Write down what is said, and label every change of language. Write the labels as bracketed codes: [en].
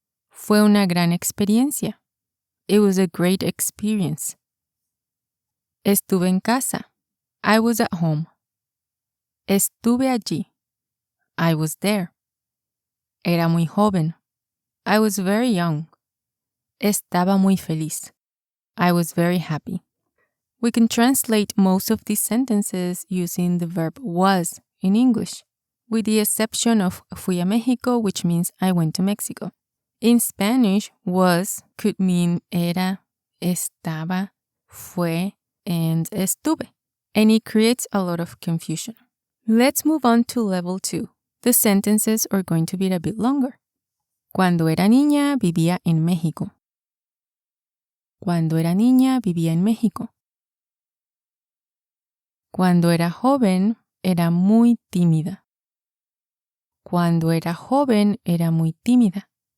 [es] Fue una gran experiencia. [en] It was a great experience. [es] Estuve en casa. [en] I was at home. [es] Estuve allí. [en] I was there. [es] Era muy joven. [en] I was very young. [es] Estaba muy feliz. [en] I was very happy. We can translate most of these sentences using the verb was in English, with the exception of [es] fui a México, [en] which means I went to Mexico. In Spanish, was could mean era, estaba, fue, and estuve, and it creates a lot of confusion. Let's move on to level 2. The sentences are going to be a bit longer. [es] Cuando era niña, vivía en México. Cuando era niña, vivía en México. Cuando era joven, era muy tímida. Cuando era joven, era muy tímida.